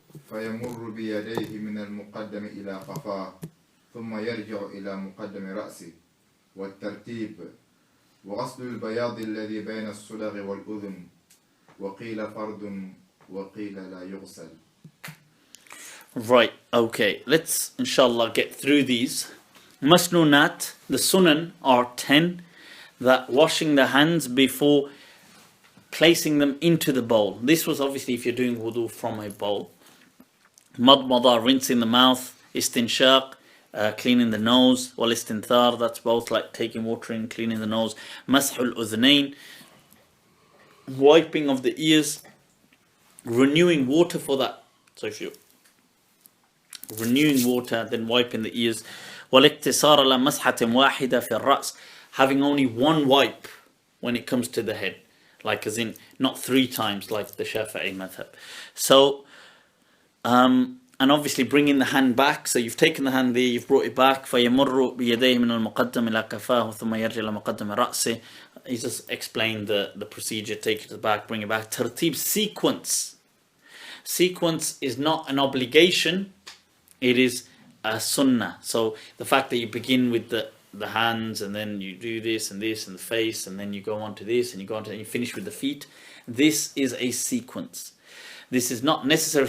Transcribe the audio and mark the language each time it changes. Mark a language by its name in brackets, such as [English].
[Arabic] فيمر بيديه من المقدم إلى قفاه ثم يرجع إلى مقدم رأسه والترتيب وغسل البياض الذي بين الصدغ والأذن وقيل فرد وقيل لا يغسل. [English] Right, okay. Let's inshallah get through these. Masnunat, the sunan are 10, that washing the hands before placing them into the bowl. This was obviously if you're doing wudu from a bowl. Madmada, rinsing the mouth. Istinshaq, cleaning the nose. Wal istinthar, that's both like taking water in, cleaning the nose. Mashul udhnain, wiping of the ears. Renewing water for that. So if you're renewing water, then wiping the ears. [Arabic] والاقتصار على مسحة واحدة في الرأس, [English] having only one wipe when it comes to the head, like as in not 3 times like the Shafi'i madhab. So and obviously bringing the hand back, so you've taken the hand there, you've brought it back. [Arabic] فيمر بيديه من المقدم إلى كفاه ثم يرجع إلى مقدم رأسه. [English] He just explained the procedure, take it to the back, bring it back. Tartib, sequence. Sequence is not an obligation, it is a sunnah. So the fact that you begin with the hands and then you do this and this and the face and then you go on to this and you go on to and you finish with the feet, this is a sequence. This is not necessary.